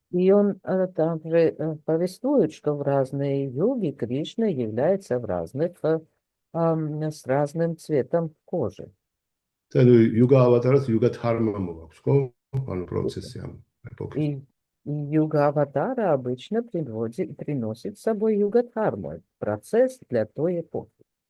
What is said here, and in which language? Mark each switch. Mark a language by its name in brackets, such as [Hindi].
[Russian] И он также повествует, что в разные юги Кришна является в с разным цветом кожи. [Georgian] Tad იუგა ავატარას იუგა თარმა მოაქვს, ხო? ანუ პროცესი ამ ეპოქის. [Russian] И юга аватара обычно приносит с собой юга дхарму, процесс для той эпохи.